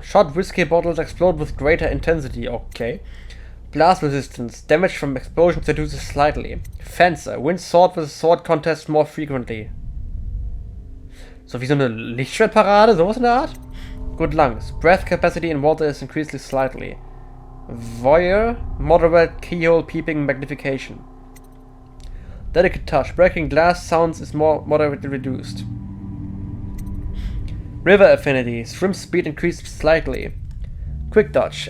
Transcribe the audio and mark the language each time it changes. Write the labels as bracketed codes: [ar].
[en] Shot whiskey bottles explode with greater intensity. Okay. Blast resistance. Damage from explosions reduces slightly. Fencer. Wins sword with sword contest more frequently. [de] So wie so eine Lichtschwertparade, sowas in der Art? [en] Good lungs. Breath capacity in water is increased slightly. Voyeur. Moderate keyhole peeping magnification. Delicate touch. Breaking glass sounds is more moderately reduced. River affinity. Swim speed increased slightly. Quick dodge.